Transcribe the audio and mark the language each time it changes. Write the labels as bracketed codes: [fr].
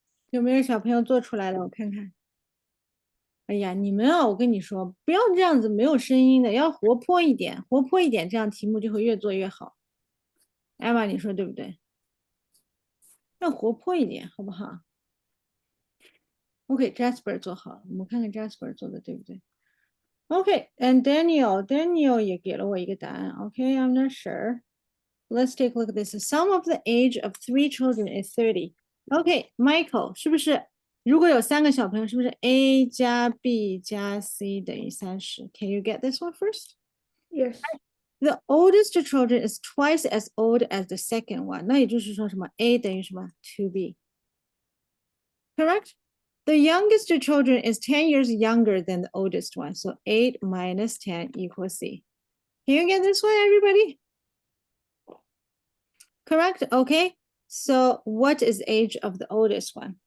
[zh] 有没有小朋友做出来的？我看看。哎呀，你们啊，我跟你说，不要这样子没有声音的，要活泼一点，活泼一点，这样题目就会越做越好。艾玛，你说对不对？要活泼一点，好不好？OK，Jasper 做好了，我们看看 Jasper 做的对不对？OK，and Daniel 也给了我一个答案。 [en] OK，I'm not sure. Let's take a look at this. The sum of the age of 3 children is 30. [zh] OK，Michael 是不是？如果有3个小朋友，是不是 A 加 B 加 C 等于30 ？ [en] Can you get this one first? Yes. The oldest children is twice as old as the second one. [zh] 那也就是说什么 A 等于什么 2B. [en] Correct? The youngest children is 10 years younger than the oldest one. So 8 minus 10 equals C. Can you get this one, everybody? Correct? Okay. So what is age of the oldest one?